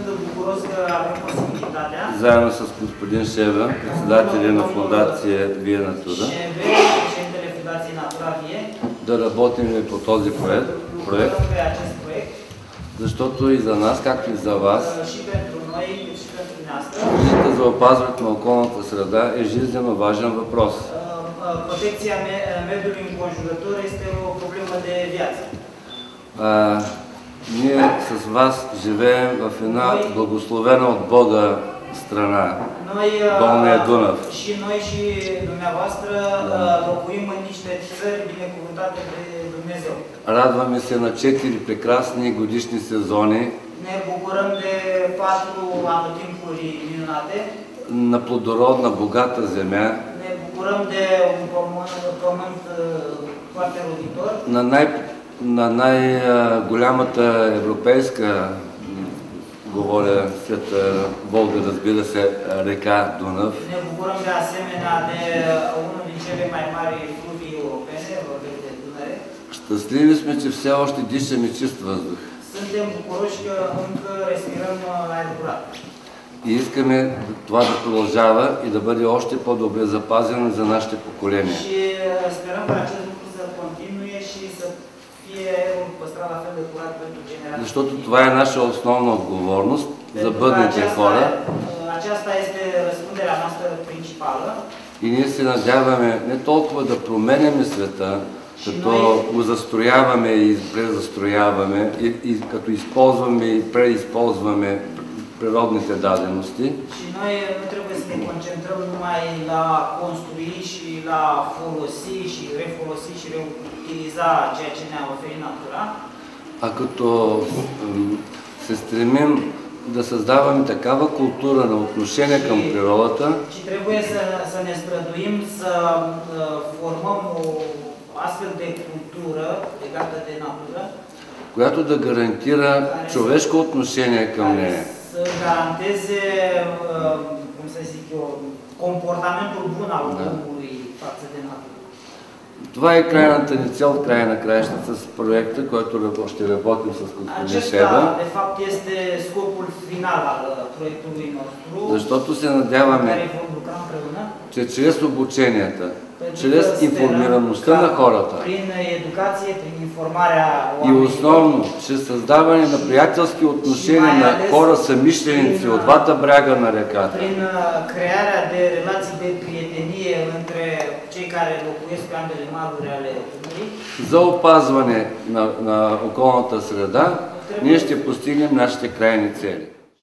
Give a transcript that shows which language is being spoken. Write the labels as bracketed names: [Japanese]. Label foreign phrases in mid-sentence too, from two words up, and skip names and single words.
[Bulgarian] заедно с господин Шева, председателя на фондация Вие Натура, да работим по този проект, защото и за нас, както и за вас, грижата за опазването на околната среда е жизненно важен въпрос. [Romanian] Protecția mediului înconjurător este o problemă de viață. [Bulgarian] Ние с вас живеем в една благословена от Бога страна, Долния Дунав. [Romanian] Și noi și dumneavoastră locuim în niște țăри binecuvântate de Dumnezeu. [Bulgarian] Радваме се на 4 прекрасни годишни сезони. [Romanian] Ne bucurăm de 4 anotimpuri minunate. [Bulgarian] На плодородна, богата земя. [Romanian] Ne bucurăm de un pământ foarte roditor. [Bulgarian] На най-голямата европейска, говоря след Волга, разбира се, река Дунав. [Romanian] Ne bucurăm de asemenea de unul din cele mai mari fluvii europene, vorbim de Dunăre. [Bulgarian] Щастливи сме, че все още дишаме чист въздух. [Romanian] Suntem bucuroși că încă respirăm aer curat. [Bulgarian] И искаме това да продължава и да бъде още по-добре запазено за нашите поколения. [Romanian] Și sperăm că acest lucru să continue și să fie păstrat la fel de curat pentru generații. [Bulgarian] Защото това е наша основна отговорност за бъдните хора. [Romanian] Aceasta este răspunderea noastră principală. [Bulgarian] И ние се надяваме не толкова да променяме света, като го застрояваме и презастрояваме, и като използваме и преизползваме природните дадености. [Romanian] Și noi nu trebuie să ne concentrăm numai la construi și la folosi și refolosi și reutiliza ceea ce ne-a oferit natura. [Bulgarian] А като се стремим да създаваме такава култура на отношение към природата, [Romanian] Și trebuie să ne străduim să formăm o astfel de cultură legată de natură, [Bulgarian] която да гарантира човешко отношение към нея. [Romanian] Să garanteze, cum să zic eu, comportamentul bun al omului față de natură. [Bulgarian] Това е крайната ни цел, в края на краищата с проекта, който ще работим с господин Шева. [Romanian] Acesta, de fapt, este scopul final al proiectului nostru, [Bulgarian] Защото се надяваме, [Romanian] care vom lucra împreună, [Bulgarian] че чрез обученията, чрез информираността на хората. [Romanian] Prin educație, prin informarea [Bulgarian] И [Romanian] oamenilor. [Bulgarian] основно, чрез създаване на приятелски отношения на хора съмишленици от двата бряга на реката. [Romanian] Prin crearea de relații de prietenie între cei care locuiesc pe ambele maluri ale Dunării. [Bulgarian] За опазване на околната среда, ние ще постигнем нашите крайни цели.